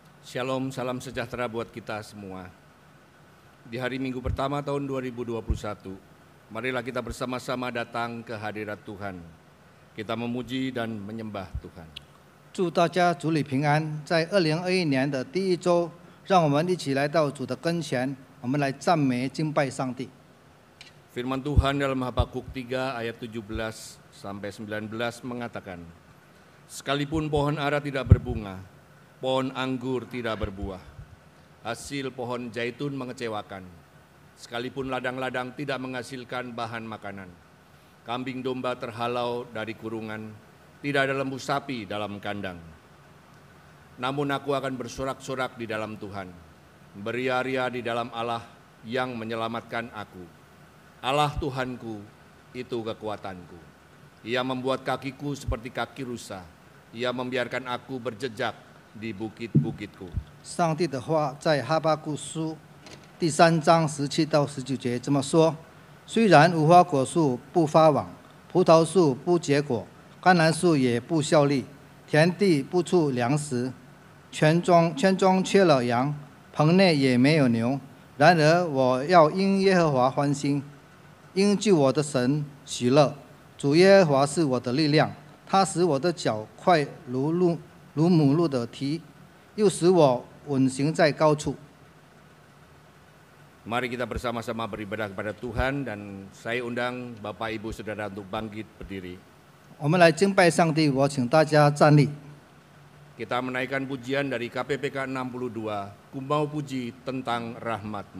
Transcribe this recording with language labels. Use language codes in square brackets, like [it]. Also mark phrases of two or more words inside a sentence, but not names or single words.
[id] Shalom, salam sejahtera buat kita semua. Di hari Minggu pertama tahun 2021, marilah kita bersama-sama datang ke hadirat Tuhan. Kita memuji dan menyembah Tuhan. [zh] 祝大家主里平安。在2021年的第一周，让我们一起来到主的跟前，我们来赞美敬拜上帝。 [id] Firman Tuhan dalam Habakuk 3 ayat 17 sampai 19 mengatakan, sekalipun pohon ara tidak berbunga, pohon anggur tidak berbuah, hasil pohon zaitun mengecewakan, sekalipun ladang-ladang tidak menghasilkan bahan makanan, kambing domba terhalau dari kurungan, tidak ada lembu sapi dalam kandang. Namun aku akan bersorak-sorak di dalam Tuhan, beria-ria di dalam Allah yang menyelamatkan aku. Allah Tuhanku, itu kekuatanku. Ia membuat kakiku seperti kaki rusa, Ia membiarkan aku berjejak di bukit-bukitku. [zh] 上帝的话在哈巴谷书第3章17到19节这么说：虽然无花果树不发网，葡萄树不结果，橄榄树也不效力，田地不出粮食，圈中缺了羊，棚内也没有牛。然而我要因耶和华欢心，因救我的神喜乐。主耶和华是我的力量，他使我的脚快如母鹿的蹄，又使我稳行在高处。 [id] Mari kita bersama-sama beribadah kepada Tuhan, dan saya undang Bapak Ibu Saudara untuk bangkit berdiri. [zh] 我们来敬拜上帝，我请大家站立。 [id] Kita menaikkan pujian dari KPPK 62, Ku mau puji tentang rahmat-Mu.